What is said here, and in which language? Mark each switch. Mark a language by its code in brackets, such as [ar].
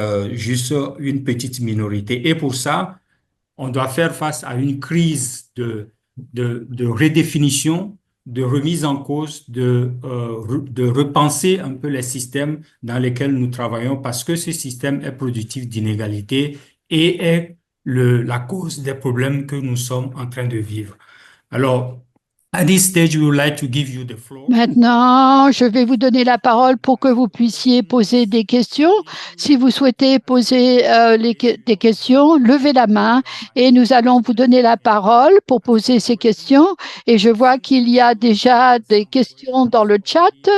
[fr] juste une petite minorité. Et pour ça, on doit faire face à une crise de redéfinition, de remise en cause, de repenser un peu les systèmes dans lesquels nous travaillons parce que ce système est productif d'inégalités et est la cause des problèmes que nous sommes en train de vivre. Alors, [en] at this stage, we would like to give you the floor. [fr] Maintenant, je vais vous donner la parole pour que vous puissiez poser des questions. Si vous souhaitez poser des questions, levez la main et nous allons vous donner la parole pour poser ces questions. Et je vois qu'il y a déjà des questions dans le chat.